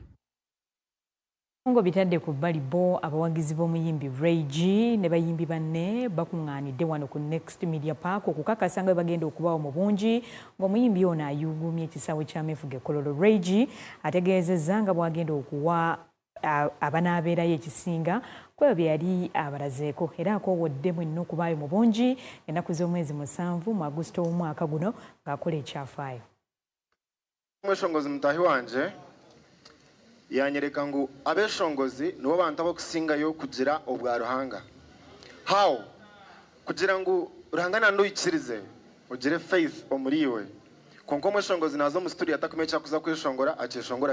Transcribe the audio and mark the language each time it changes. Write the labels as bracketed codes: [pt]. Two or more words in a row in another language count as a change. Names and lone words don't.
[lg] Ngo bitadde ku bbali bo abawagizi b'omuyimbi Reggie ne bayimbi banne bakuŋŋaanidde wano ku Next Media Park okukakasa nga bagenda okubawo mu bungi ng'omuyimbi ono ayuugumya ekisaawe ky'ameefuga Kololo. Reggie ategeezezza nga bw'agenda okuwa abanaabeerayo ekisinga kwebyo bye yali abalazeeko era akoowodde mwenna okubaayo mu bungi ennaku z'omwezi 7 mu Agusto w'omwaka guno ng'akola ekyafaayo. [nyn] Mweshongozi mutahi wanje yanyereka ngu abeshongozi nibo bantu abokusingayo kugira obwa Ruhanga. How kugira ngu Ruhanga nanduyikirize ugire faith omuriwe konko mweshongozi nazo mu studio atakumecha kuza kweshongora akeshongora